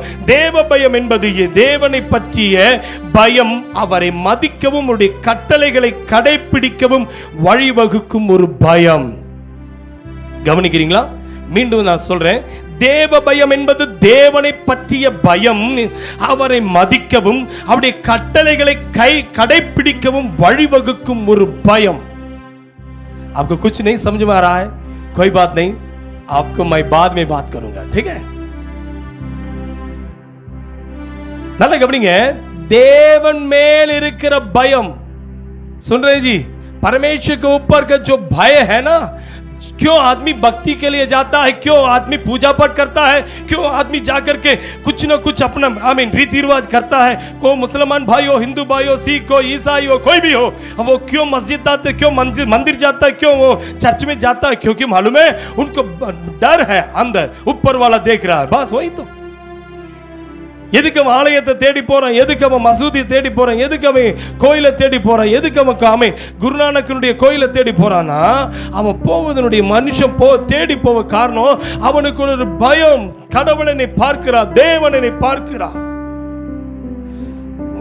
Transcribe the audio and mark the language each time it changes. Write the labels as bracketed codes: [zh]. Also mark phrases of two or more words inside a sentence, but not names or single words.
[ta] தேவ பயம் என்பது தேவனை பற்றிய பயம், அவரை மதிக்கவும் அவருடைய கட்டளைகளை கடைபிடிக்கவும் வழிவகுக்கும் ஒரு பயம். கவனிக்கிறீங்களா? மீண்டும் நான் சொல்றேன், தேவ பயம் என்பது தேவனை பற்றிய பயம், அவரை மதிக்கவும் அவருடைய கட்டளைகளை கடைபிடிக்கவும் வழிவகுக்கும் ஒரு பயம். [hi] आपको कुछ नहीं समझ में आ रहा है? कोई बात नहीं, आपको मैं बाद में बात करूंगा, ठीक है? [ta] நல்லா கவனிங்க. தேவன் மேல் இருக்கிற பயம், [hi] सुन रहे जी? परमेश्वर के ऊपर का जो भय है ना, क्यों आदमी भक्ति के लिए जाता है, क्यों आदमी पूजा पाठ करता है, क्यों आदमी जाकर के कुछ न कुछ अपना रीति रिवाज करता है, कोई मुसलमान भाई हो, हिंदू भाई हो, सिख हो, ईसाई हो, कोई भी हो, वो क्यों मस्जिद जाते, क्यों मंदिर जाता है, क्यों वो चर्च में जाता है? क्योंकि मालूम है उनको डर है, अंदर ऊपर वाला देख रहा है, बस वही तो. [ta] எதுக்கு அவன் ஆலயத்தை தேடி போறான், எதுக்கு அவன் மசூதியை தேடி போறான், எதுக்கு அவன் கோயிலை தேடி போறான், எதுக்கு அவன் குருநானக்கனுடைய கோயிலை தேடி போறானா? அவன் போவதனுடைய மனுஷன் தேடி போவ காரணம் அவனுக்கு ஒரு பயம். கடவுளனை பார்க்கிறான், தேவனை பார்க்கிறான்.